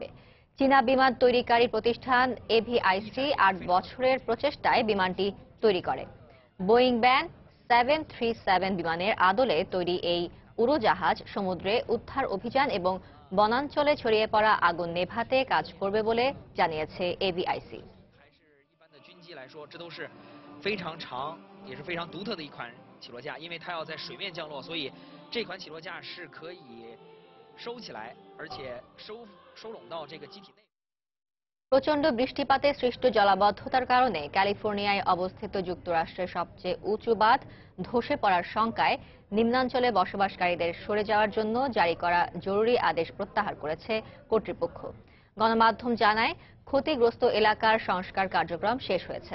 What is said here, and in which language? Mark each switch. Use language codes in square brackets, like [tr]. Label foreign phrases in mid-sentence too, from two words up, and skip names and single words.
[bn] চীনা বিমান তৈরিকারী প্রতিষ্ঠান AVIC 8 বছরের প্রচেষ্টায় বিমানটি তৈরি করে। বোয়িং ব্যান 737 বিমানের আদলে তৈরি এই উড়োজাহাজ সমুদ্রে উদ্ধার অভিযান এবং বনাঞ্চলে ছড়িয়ে পড়া আগুন নেভাতে কাজ করবে বলে জানিয়েছে AVIC। [zh] 来说，这都是非常长也是非常独特的一款起落架，因为它要在水面降落，所以这款起落架是可以收起来，而且收拢到这个机体内。 [bn] প্রচণ্ড বৃষ্টিপাতে সৃষ্ট জলাবদ্ধতার কারণে ক্যালিফোর্নিয়ায় অবস্থিত যুক্তরাষ্ট্রের সবচেয়ে উঁচু বাঁধ ধসে পড়ার শঙ্কায় নিম্নাঞ্চলে বসবাসকারীদের সরে যাওয়ার জন্য জারি করা জরুরি আদেশ প্রত্যাহার করেছে কর্তৃপক্ষ। গণমাধ্যম জানায়, ক্ষতিগ্রস্ত এলাকার সংস্কার কার্যক্রম শেষ হয়েছে।